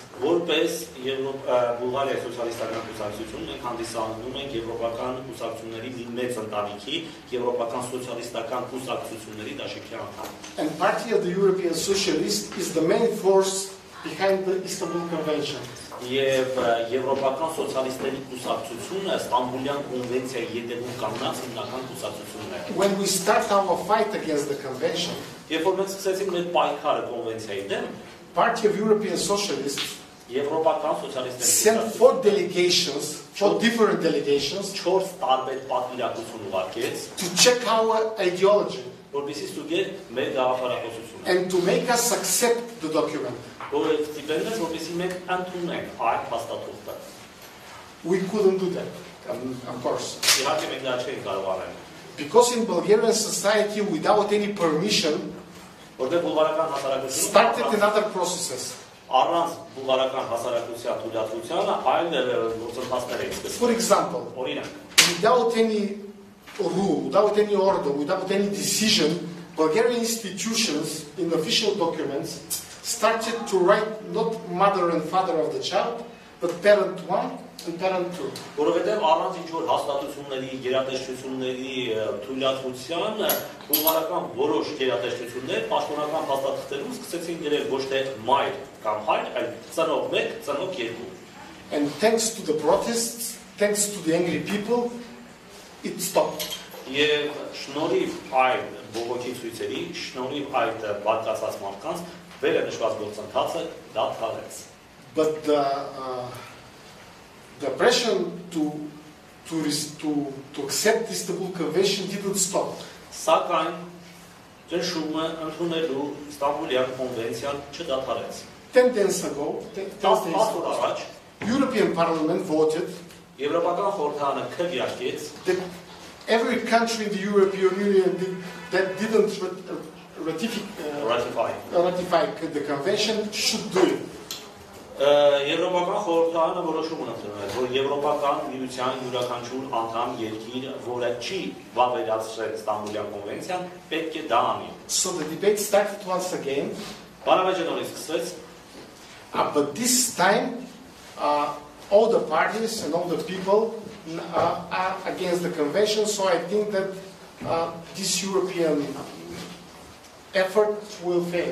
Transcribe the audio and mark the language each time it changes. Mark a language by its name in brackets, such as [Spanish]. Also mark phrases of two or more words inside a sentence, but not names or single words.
[Armenian] Որպես Բուլղարիայի սոցիալիստական կուսակցություն մենք հանդիսանում ենք եվրոպական կուսակցությունների մի մեծ ընտանիքի, եվրոպական սոցիալիստական կուսակցությունների դաշինքի անդամ։ [English] And Party of the European Socialists is the main force behind the Istanbul Convention. [Armenian] Եվ եվրոպական սոցիալիստների կուսակցությունը Ստամբուլյան կոնվենցիայի ետևում կանգնած հիմնական կուսակցությունն է։ [English] When we start our fight against the convention, [Armenian] երբ որ մենք սկսեցինք մեր պայքարը կոնվենցիայի դեմ, [English] Party of European Socialists [Armenian] եվրոպական սոցիալիստների [English] sent 4 delegations, 4 different delegations, [Armenian] 4 տարբեր պատվիրակություն ուղարկեց [English] to check our ideology [Armenian] որպեսզի ստուգեր մեր գաղափարախոսությունը [English] and to make us accept the document. [Armenian] Որը ստիպելնեց որպեսզի մենք ընդունենք այդ փաստաթուղթը։ [English] We couldn't do that, of course. [Armenian] Իհարկե մենք դա չենք կարող անել։ [English] Because in Bulgarian society, without any permission, [Armenian] որտեղ բուլղարական հասարակությունը [English] started in other processes. [Armenian] Առանց բուլղարական հասարակության թույլատվությանը այլ գործընթացներ էին սկսվել։ [English] For example, [Armenian] օրինակ, [English] without any rule, without any order, without any decision, Bulgarian institutions in official documents started to write not mother and father of the child, but parent 1 and parent 2. [Armenian] Որովհետև առանց ինչ-որ հաստատությունների, գերատեսչությունների թույլատվության բուլղարական որոշ գերատեսչություններ պաշտոնական հաստատություններում սկսեցին գրել ոչ թե մայր կամ հայր, այլ ծնող 1, ծնող 2։ [English] And thanks to the protests, thanks to the angry people, it stopped. [Armenian] Եվ շնորհիվ այդ բողոքի ցույցերի, շնորհիվ այդ բարկացած մարդկանց վերը նշված գործընթացը դադարեց։ [English] But the pressure to accept this Istanbul Convention didn't stop. [Armenian] Սակայն ճնշումը ընդունելու Ստամբուլյան կոնվենցիան չդադարեց։ [English] 10 days ago, European Parliament voted [Armenian] Եվրոպական խորհրդարանը քվեարկեց [English] that every country in the European Union that didn't ratify the convention should do it. [Armenian] Եվրոպական խորհրդարանը որոշում ունեցել, որ Եվրոպական միության յուրաքանչյուր անդամ երկիր, որը չի վավերացրել Ստամբուլյան կոնվենցիան, պետք է դա անի։ [English] So the debate started once again. [Armenian] Բանավեճը նորից սկսվեց, [English] but this time all the parties and all the people are against the convention, so I think that this European effort will fail.